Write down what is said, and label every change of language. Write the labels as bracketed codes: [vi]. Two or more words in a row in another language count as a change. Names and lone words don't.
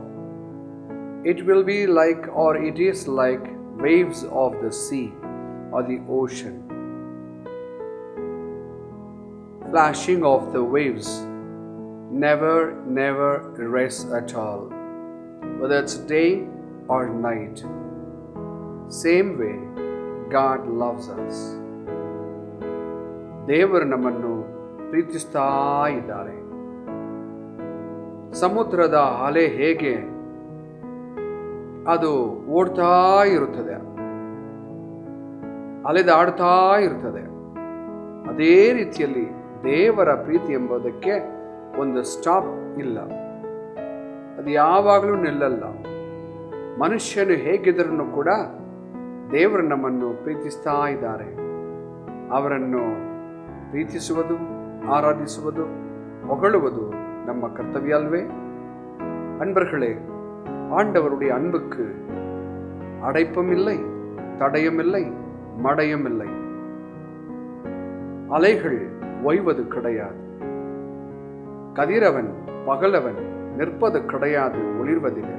[en] It will be like, or it is like, waves of the sea or the ocean. Flashing of the waves never rests at all, whether it's day or night. Same way, God loves us. [kn] ದೇವರು ನಮ್ಮನ್ನು ಪ್ರೀತಿಸ್ತಾ ಇದ್ದಾರೆ. ಸಮುದ್ರದ ಅಲೆ ಹೇಗೆ ಅದು ಓಡ್ತಾ ಇರುತ್ತದೆ, ಅಲೆದಾಡ್ತಾ ಇರುತ್ತದೆ, ಅದೇ ರೀತಿಯಲ್ಲಿ ದೇವರ ಪ್ರೀತಿ ಎಂಬುದಕ್ಕೆ ಒಂದು ಸ್ಟಾಪ್ ಇಲ್ಲ. ಅದು ಯಾವಾಗಲೂ ನಿಲ್ಲಲ್ಲ. ಮನುಷ್ಯನು ಹೇಗಿದ್ರೂ ಕೂಡ ದೇವರು ನಮ್ಮನ್ನು ಪ್ರೀತಿಸ್ತಾ ಇದ್ದಾರೆ. ಅವರನ್ನು ಪ್ರೀತಿಸುವುದು, ಆರಾಧಿಸುವುದು, ಹೊಗಳುವುದು ನಮ್ಮ ಕರ್ತವ್ಯ ಅಲ್ವೇ? [ta] அன்பர்களே, ஆண்டவருடைய அன்புக்கு அடைப்பும் இல்லை, தடையும் இல்லை, மடையும் இல்லை. அலைகள் ஓய்வது கிடையாது. கதிரவன் பகலவன் நிற்பது கிடையாது, ஒளிர்வதில்லை.